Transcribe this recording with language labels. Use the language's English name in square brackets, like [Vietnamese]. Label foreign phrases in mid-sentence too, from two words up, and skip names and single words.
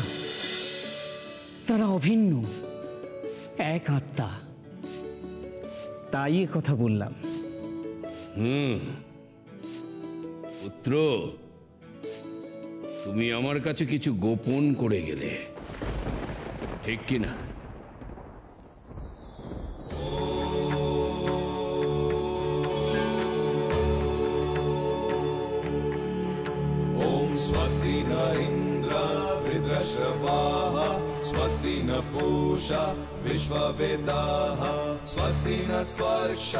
[Bangla] তারা অভিন্ন, এক আত্মা। তাই এ কথা বললাম। পুত্র, তুমি আমার কাছে কিছু গোপন করে গেলে, ঠিক কিনা? [Sanskrit] ओम स्वस्ति न इंद्र वृत्रश्रवाः स्वस्ति न पूषा विश्ववेदाः स्वस्ति न स्पर्शा